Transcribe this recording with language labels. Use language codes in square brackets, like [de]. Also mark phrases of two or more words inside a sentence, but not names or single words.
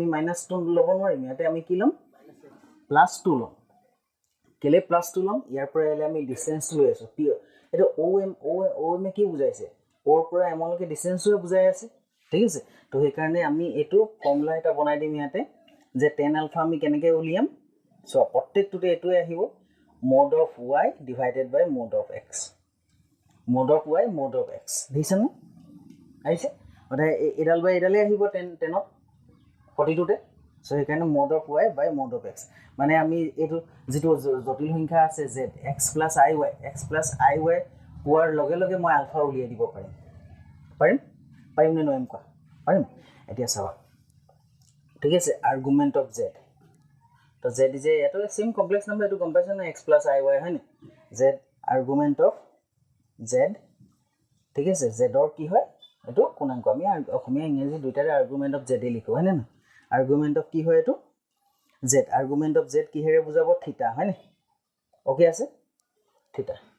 [as] -2 ল'ব নোৱাৰিম ইয়াতে আমি কি ল'ম +2 ল'ম কেলে +2 ল'ম ইয়াৰ পৰা এলে আমি ডিষ্টেঞ্চটো লৈ আছোঁ এইটো OM কি বুজাইছে অ'ৰ পৰা এমলৈকে ডিষ্টেঞ্চটোৱে বুজাই আছে ঠিক আছে তো সেইকাৰণে আমি এইটো ফৰ্মুলা এটা বনাই দিম ইয়াতে যে [en] tan alpha [as] আমি কেনেকৈ উলিয়াম চোৱা প্ৰত্যেকটোতে এইটোৱে আহিব [en] mod of y divided by mod of x [as] দেখিছেনে আহিছে অৰ্থাৎ এডাল বাই এডালেই আহিব টেনত প্ৰতিটোতে চ' সেইকাৰণে [en] mod of y [as] বাই [en] mod of x [as] মানে আমি এইটো যিটো জটিল সংখ্যা আছে z x + iy পোৱাৰ লগে লগে মই আলফা উলিয়াই দিব পাৰিম নে নোৱাৰিম কোৱা পাৰিম এতিয়া চাবা ঠিক আছে [en] argument of z [as] তো z যে এইটো [en] same complex number [as] এইটো গম পাইছা না x + iy হয় নে z [en] argument of z [as] ঠিক আছে z ৰ কি হয় এইটো কোণাংক আমি অসমীয়া ইংৰাজী দুইটাৰে [en] argument of z [as] লিখো হয় নে না [en] argument of [as] কি হয় এইটো z [en] argument of z [as] কিহেৰে বুজাব থিটা হয় নে ওকে আছে থিটা